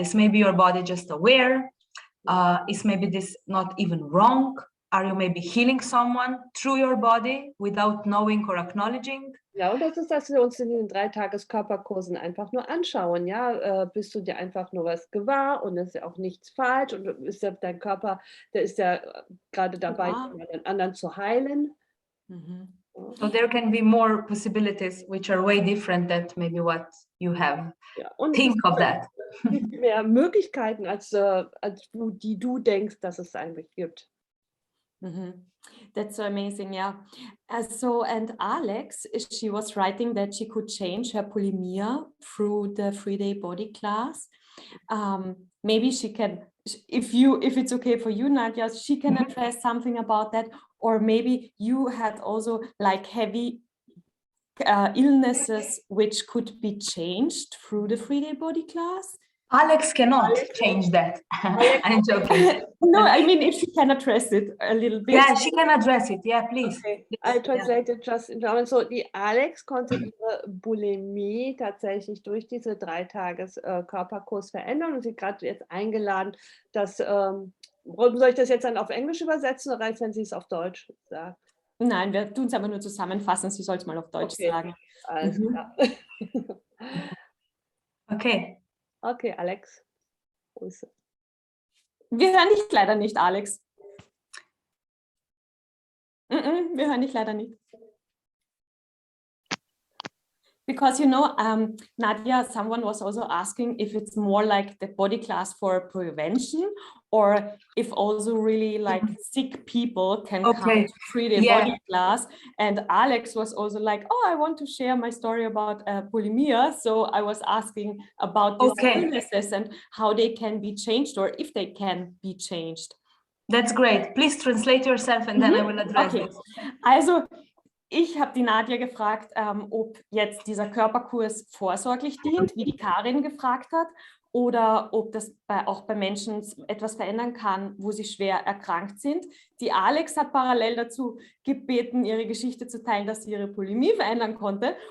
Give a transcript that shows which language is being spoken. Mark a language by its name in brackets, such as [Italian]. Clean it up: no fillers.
[English] Is maybe your body just aware? Is maybe this not even wrong? Are you maybe healing someone through your body without knowing or acknowledging? [German] Ja, und das ist, dass wir uns in den 3-Tages-Körperkursen einfach nur anschauen. Ja, bist du dir einfach nur was gewahr und es ist ja auch nichts falsch und ist ja dein Körper, der ist ja gerade dabei, den anderen zu heilen. [English] So there can be more possibilities which are way different than maybe what you have. [German] Ja, und [English] think of that. [German] Es gibt mehr Möglichkeiten, als die du denkst, dass es eigentlich gibt. [English] That's so amazing, yeah. So, and Alex, she was writing that she could change her bulimia through the 3-day body class. Maybe she can, if it's okay for you, Nadia, she can address something about that. Or maybe you had also like heavy illnesses which could be changed through the 3-day body class. Alex cannot change that. I'm joking. No, I mean, if she can address it a little bit. Yeah, she can address it. Yeah, please. Okay. I translated just in German. [German] So, die Alex konnte ihre Bulimie tatsächlich durch diese 3-Tages-Körperkurs verändern und sie gerade jetzt eingeladen, dass, soll ich das jetzt dann auf Englisch übersetzen oder reicht, wenn sie es auf Deutsch sagt? Nein, wir tun es aber nur zusammenfassen. Sie soll es mal auf Deutsch sagen. Alles klar. Okay. Okay, Alex. Wir hören dich leider nicht, Alex. Wir hören dich leider nicht. [English] Because, you know, Nadia, someone was also asking if it's more like the body class for prevention or if also really like sick people can come to 3-day body class. And Alex was also like, oh, I want to share my story about bulimia. So I was asking about these illnesses and how they can be changed or if they can be changed. That's great. Please translate yourself and then I will address it. [German] Also, ich habe die Nadia gefragt, ob jetzt dieser Körperkurs vorsorglich dient, wie die Karin gefragt hat, oder ob das auch bei Menschen etwas verändern kann, wo sie schwer erkrankt sind. Die Alex hat parallel dazu gebeten, ihre Geschichte zu teilen, dass sie ihre Bulimie verändern konnte.